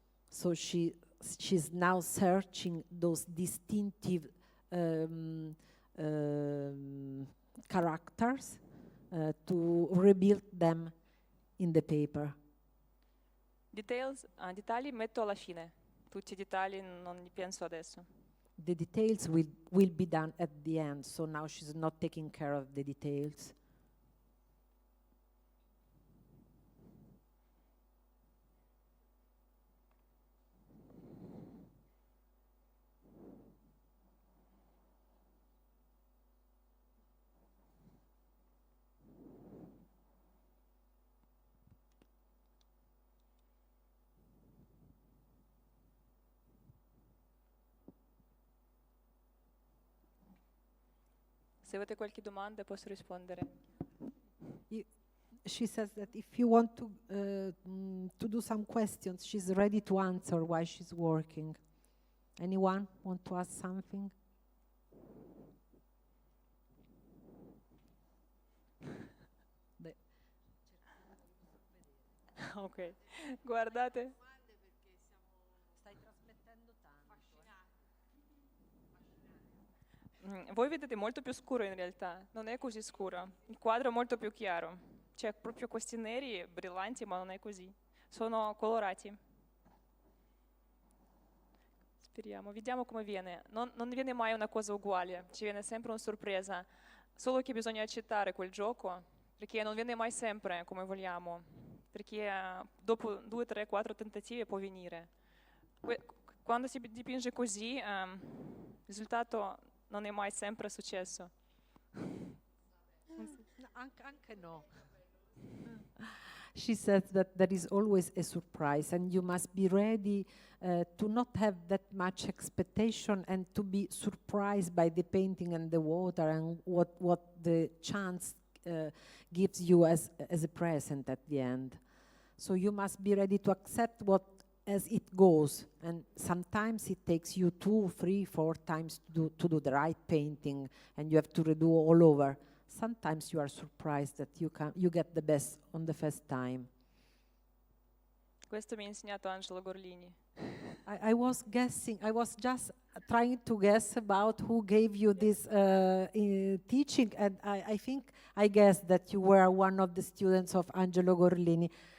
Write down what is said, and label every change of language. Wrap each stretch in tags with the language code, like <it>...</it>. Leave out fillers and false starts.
<en>So she's now searching those distinctive characters to rebuild them in the paper.</en> <it>Dettagli metto alla fine, tutti i dettagli non li penso adesso.</it> <en>The details will be done at the end, so now she's not taking care of the details.</en> <it>Se avete qualche domanda posso rispondere.</it> <en>She says that if you want to do some questions, she's ready to answer while she's working. Anyone want to ask something?</en> <it>Ok, guardate. Stai trasmettendo tanto. Voi vedete molto più scuro in realtà, non è così scuro. Il quadro è molto più chiaro. C'è proprio questi neri brillanti, ma non è così. Sono colorati. Speriamo, vediamo come viene. Non viene mai una cosa uguale, ci viene sempre una sorpresa. Solo che bisogna accettare quel gioco, perché non viene mai sempre come vogliamo. Perché dopo 2, 3, 4 tentativi può venire. Quando si dipinge così, il risultato non è mai sempre successo. No, anche no.</it> <en>She says that there is always a surprise, and you must be ready to not have that much expectation and to be surprised by the painting and the water and what the chance gives you as a present at the end. So you must be ready to accept what as it goes, and sometimes it takes you 2, 3, 4 times to do the right painting, and you have to redo all over. Sometimes you are surprised that you get the best on the first time.</en> <it>Questo mi ha insegnato Angelo Gorlini.</it> <en>I was guessing, I was just trying to guess about who gave you this teaching, and I think I guessed that you were one of the students of Angelo Gorlini.</en>